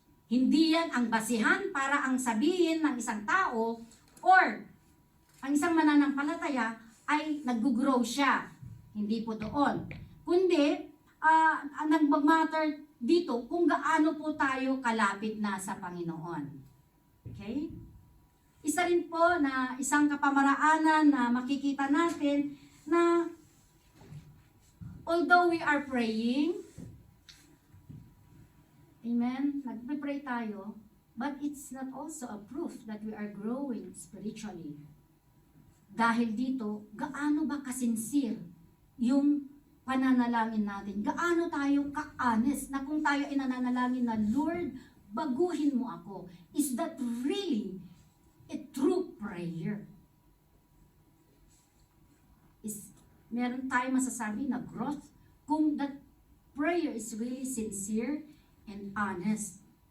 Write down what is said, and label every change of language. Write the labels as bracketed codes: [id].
[tl] Hindi yan ang basihan para ang sabihin ng isang tao or ang isang mananampalataya ay nag-grow siya. Hindi po doon. Kundi, ang nagmamatter dito kung gaano po tayo kalapit na sa Panginoon. Okay? [en] Isa rin po na isang kapamaraanan na makikita natin na although we are praying, amen, nagpe-pray tayo, but it's not also a proof that we are growing spiritually. [tl] Dahil dito, gaano ba kasincere yung pananalangin natin? Gaano tayo ka-honest na kung tayo ay nananalangin na, Lord, baguhin mo ako. [en] Is that really a true prayer? Meron tayo masasabi na growth kung that prayer is really sincere and honest.